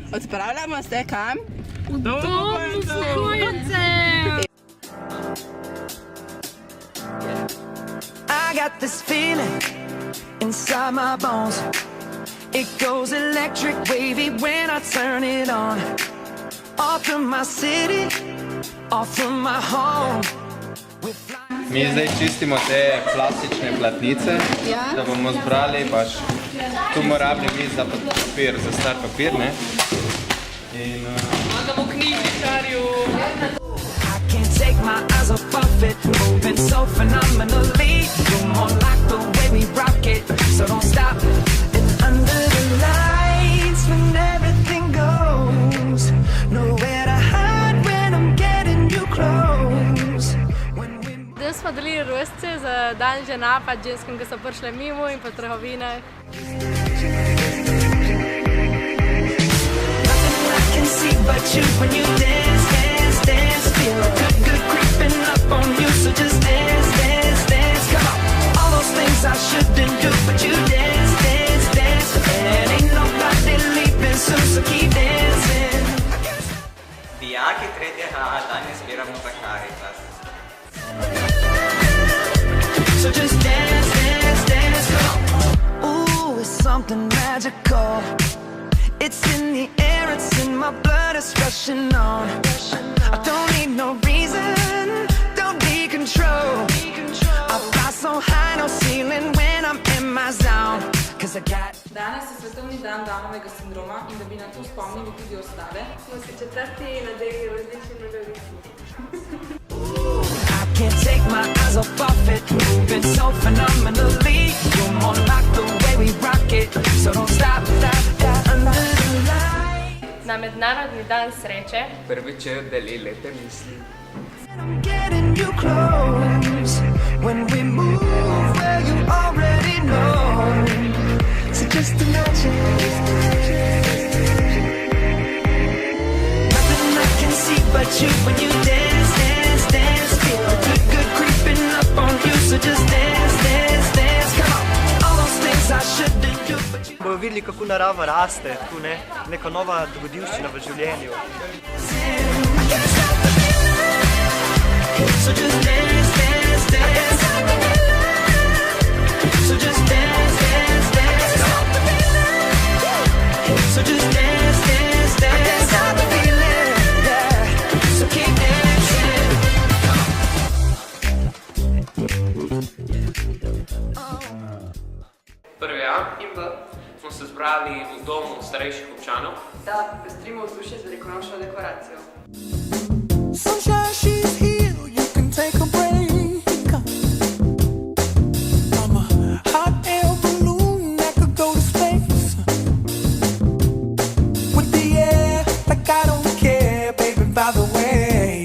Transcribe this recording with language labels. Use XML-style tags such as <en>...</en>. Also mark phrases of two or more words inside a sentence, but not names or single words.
<sl>Odpravljamo se kam? V dom upokojencev!</sl> <en>I got this feeling inside my bones. It goes electric wavy when I turn it on. Off from my city, off from my home.</en> <sl>Mi zdaj čistimo te plastične platnice, da bomo zbrali pač. Tu bomo rabili mi za papir, za star papir, ne? In... Magamo knjižničarju!</sl> <en>I can't take my eyes off of it, moving so phenomenally. You're more like the way we rock it, so don't stop. And under the lights when everything goes, nowhere to hide when I'm getting you close.</en> <sl>Zdaj smo delili rojstce za dan žena, pa ženskim, ki so prišle mimo in po trgovinah.</sl> <en>See but you when you dance, dance, dance. Feel good, good creeping up on you. So just dance, dance, dance. Come on, all those things I shouldn't do, but you dance, dance, dance. And ain't nobody leaving soon, so keep dancing.</en> <sl>Dijaki tretjega A danes zbiramo za Karitas.</sl> <en>So just dance, dance, dance. Come on. Ooh, it's something magical. It's in the air, it's in my blood, it's rushing on. I don't need no reason, don't need control. I fly so high, no ceiling when I'm in my zone. Cause I got...</en> <sl>Danes je svetovni dan Downovega sindroma in da bi na to spomnili tudi ostale, smo se četrti nadeli različni nogavici.</sl> <en>I can't take my eyes off of it, moving so phenomenally. You're more like the way we rock it, so don't stop, stop, stop. Under the light.</en> <sl>Na mednarodni dan sreče Prvič je deli lepe misli.</sl> <en>I'm getting you close when we move where you already know. So just imagine. Nothing I can see but you when you dance, dance, dance. Feel good, good creeping up on you. So just dance, dance, dance. Come on, all those things I shouldn't do, but you.</en> <sl>Bojo videli, kako narava raste, tako neka nova dogodivščina v življenju.</sl> <en>So just dance, dance, dance. So just dance, dance, dance. So just dance, dance, dance. Stop the feeling, yeah. So keep dancing.</en> <sl>Prvi A in B smo se zbrali v domu starejših občanov, Da pestrimo vzdušje z velikonočno dekoracijo.</sl> <en>Sunshine, she's here. You can take a break. I'm a hot air balloon that could go to space. With the air, like I don't care, baby, by the way.</en>